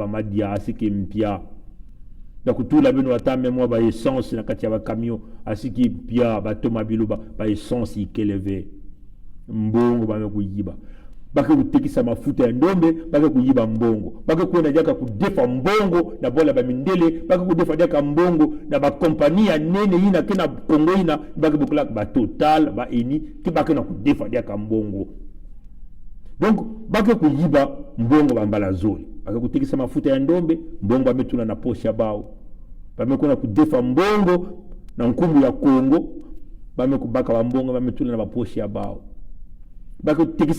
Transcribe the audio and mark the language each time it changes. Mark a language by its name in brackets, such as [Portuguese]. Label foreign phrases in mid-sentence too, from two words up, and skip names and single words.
[Kituba (Democratic Republic of Congo)] madia asiki mpya na kutula beno atame mwa ba essence na kati ya ba camion asiki mpya ba tomabilo ba essence ikeleve mbongo bame kuyiba bake kutekisa mafuta ya ndombe bake kuyiba mbongo bake kuenda jaka kudefa mbongo na bola bamindele bake kudefa jaka mbongo na ba kompania nene ina kena Kongo ina bake bukula ba Total ba Eni ki bake na kudefa jaka mbongo donc bake kuyiba mbongo bambala zoli bake kutekisa mafuta ya ndombe mbongo bametuna na posha bao bame kuna kudefa mbongo na nkumbu ya Kongo bame kubaka ba mbongo bametuna na baposha bao bako tekisa